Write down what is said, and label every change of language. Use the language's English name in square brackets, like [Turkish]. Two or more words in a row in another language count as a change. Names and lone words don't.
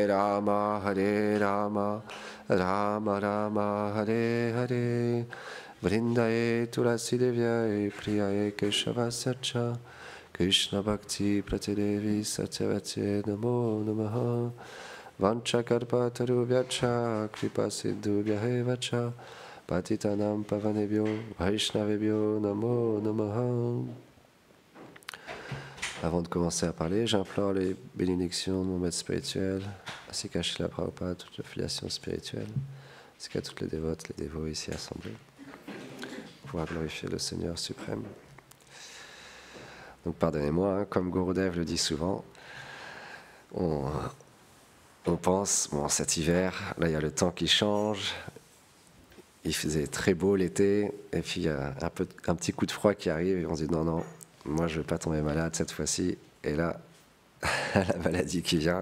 [Sanskrit] राम राम राम हरे हरे वृन्दायै तुलसीदेव्यै प्रियायै केशवस्य च कृष्णभक्तिप्रदे देवि सत्यवत्यै नमो नमः वाञ्छाकल्पतरुभ्यश्च कृपासिन्धुभ्य एव च पतितानां पावनेभ्यो वैष्णवेभ्यो नमो नमः. [French] Avant de commencer à parler, j'implore les bénédictions de mon maître spirituel, ainsi qu'à Srila Prabhupada, toute la filiation spirituelle, ainsi qu'à toutes les dévotes, les dévots ici assemblés. pouvoir glorifier le Seigneur suprême. Donc pardonnez-moi, hein, comme Gurudev le dit souvent, on pense, bon, cet hiver, là il y a le temps qui change, il faisait très beau l'été, et puis il y a un petit coup de froid qui arrive, et on se dit non, non, moi je ne vais pas tomber malade cette fois-ci, et là, la maladie qui vient.